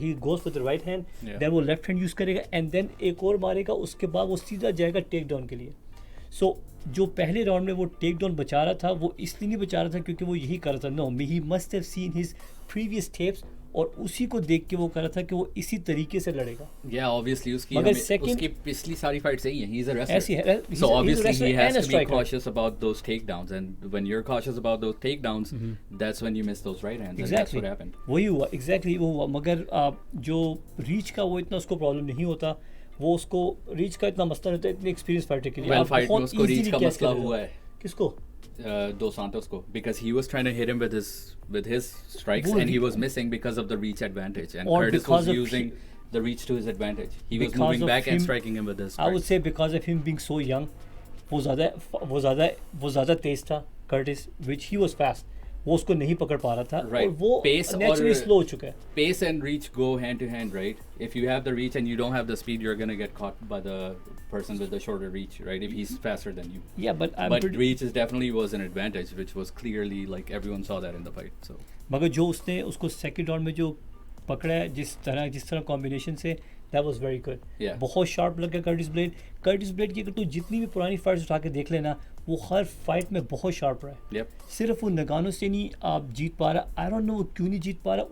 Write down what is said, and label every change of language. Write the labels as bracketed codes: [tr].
[en] he goes with the right hand, then [hi] वो left hand use करेगा and then एक और मारेगा, उसके बाद वो सीधा जाएगा टेक डाउन के लिए. सो जो पहले राउंड में वो टेक डाउन बचा रहा था वो इसलिए नहीं बचा रहा था क्योंकि वो यही कर रहा था. [en] no, he must have seen his previous tapes [hi] और उसी को देख के वो कर रहा था कि वो इसी तरीके से लड़ेगा. [en] Yeah, obviously [hi] उसकी पिछली सारी फाइट्स सही हैं. [en] He's a wrestler. [hi] ऐसी है. [en] So obviously he has to be cautious about those takedowns, and when you're cautious about those takedowns, that's when you miss those right hands. And that's what happened. [hi] वही हुआ, [en] exactly [hi] वो हुआ. मगर जो reach का वो इतना उसको प्रॉब्लम नहीं होता, वो उसको रीच का इतना मसला नहीं होता इतने एक्सपीरियंस फाइटर के लिए. Well, फाइट में उसको रीच का मसला हुआ है. किसको? [en] Dos Santos [hi] को, [en] because he was trying to hit him with his strikes and he was missing because of the reach advantage and Curtis was using the reach to his advantage. He was moving back and striking him with his strikes. I would say because of him being so young, [hi] वो ज़्यादा तेज था [en] Curtis, which he was fast. [hi] वो उसको नहीं पकड़ पा रहा था और वो [en] naturally slow [hi] हो चुका है. [en] Pace and reach go hand to hand, right? If you have the reach and you don't have the speed, you're gonna get caught by the person with the shorter reach, right? If he's faster than you. Yeah, but reach is definitely was an advantage, which was clearly like everyone saw that in the fight. So. [hi] मगर जो उसने उसको second round में जो पकड़ा है जिस तरह कॉम्बिनेशन से, [en] that was very good. Yeah. [hi] बहुत शार्प लगा कर्टिस ब्लेड की. अगर तू जितनी भी पुरानी फाइट्स उठा के देख लेना वो हर फाइट में बहुत शार्प रहा है. [en] Yep. [hi] सिर्फ वो नगानो से नहीं आप जीत पा रहा. [en] I don't know [hi] वो क्यों नहीं जीत पा रहा.